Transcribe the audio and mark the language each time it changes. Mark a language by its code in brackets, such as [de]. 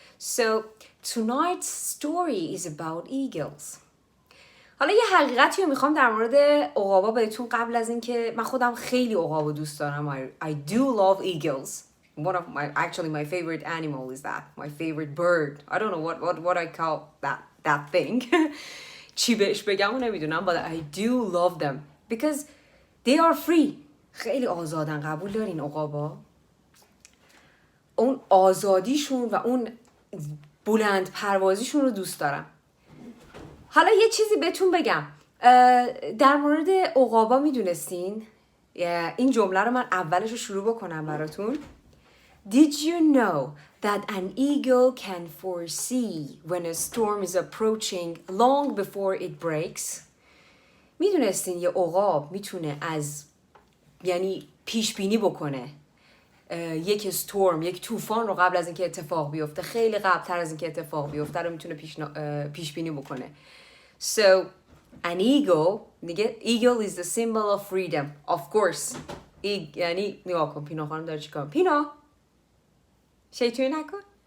[en] So tonight's story is about eagles. [fa] حالا یه حقیقتی رو میخوام در مورد عقابا بهتون قبل از این که من خودم خیلی عقابو دوست دارم. [en] I do love eagles. My favorite animal is that. My favorite bird. I don't know what I call that thing. [fa] چی بهش بگم نمیدونم. [en] But I do love them. Because they are free. [fa] خیلی آزادن. قبول دارین عقابا؟ اون آزادیشون و اون بلند پروازیشون رو دوست دارم. حالا یه چیزی بهتون بگم. در مورد عقابا میدونستین؟ این جمله رو من اولش رو شروع بکنم براتون. [en] Did you know that an eagle can foresee when a storm is approaching long before it breaks? [fa] میدونستین یه عقاب میتونه یعنی پیش بینی بکنه یک یک طوفان رو قبل از اینکه اتفاق بیفته، خیلی قبلتر از اینکه اتفاق بیفته رو میتونه پیش بینی بکنه. [en] So an eagle is the symbol of freedom. Of course. [fa] یعنی نگاه کن پینا خانم داره چیکار؟ پینا شیطونی نکن.